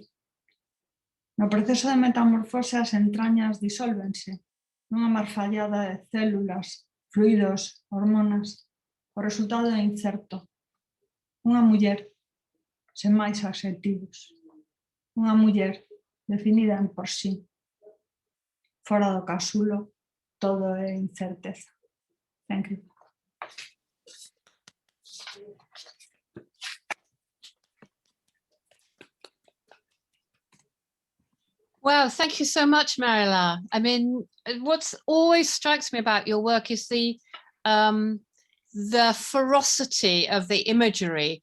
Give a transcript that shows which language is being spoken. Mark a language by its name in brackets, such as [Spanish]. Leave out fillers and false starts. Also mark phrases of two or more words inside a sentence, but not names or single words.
[Galician] No proceso de metamorfose as entrañas disólvense nunha marfallada de células, fluidos, hormonas. O resultado é incerto. Unha muller, sen máis adxectivos. Unha muller definida en por sí. Fora do casulo, todo é incerteza. [English] Thank you. Well, thank you so much, Marilar. I mean, what always strikes me about your work is the ferocity of the imagery.